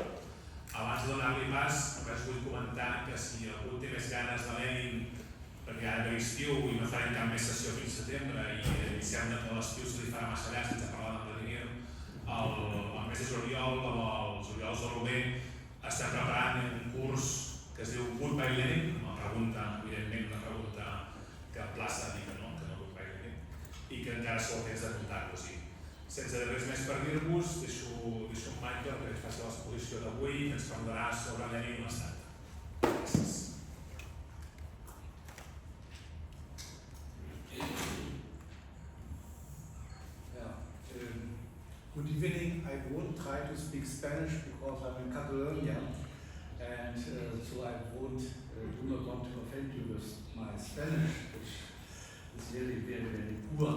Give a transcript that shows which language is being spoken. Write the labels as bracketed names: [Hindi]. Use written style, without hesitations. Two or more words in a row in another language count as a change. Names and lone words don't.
[Catalan] Abans de donar-li pas, només vull comentar que si algú té més ganes de Lenin, perquè ara ve l'estiu i no farem cap més sessió fins setembre i sembla que l'estiu se li farà massa llarg sense parlar de Vladimir, el mes de juliol, els Oriols de l'UB, estem preparant un curs que es diu Goodbye Lenin, una pregunta, evidentment una pregunta que emplaça a dir que no Goodbye Lenin, i que encara sou temps de comptar-vos-hi. Sense res més per dir-vos, deixo en Michael que ens faci l'exposició d'avui i ens parlarà sobre Lenin i l'Estat. Gràcies. [English] Good evening. I won't try to speak Spanish because I'm in Catalonia, and so I do not want to offend you with my Spanish, which is really very, very poor.